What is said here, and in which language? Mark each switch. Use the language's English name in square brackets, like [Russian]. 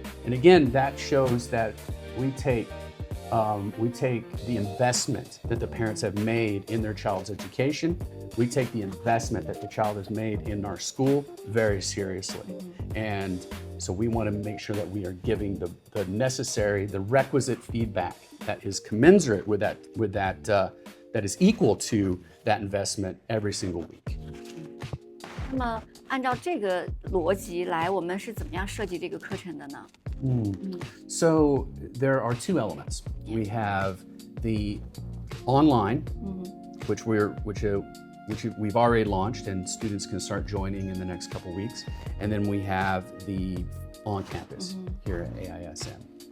[English] And again, that shows that we take the investment that the parents have made in their child's education, we take the investment that the child has made in our school very seriously. And so we want to make sure that we are giving the necessary, the requisite feedback that is commensurate with that, that is equal to that investment every single week. [Chinese] 那么按照这个逻辑来，我们是怎么样设计这个课程的呢？ [English] So there are two elements. We have the online, which we've already launched, and students can start joining in the next couple weeks. And then we have the on-campus here at AISM.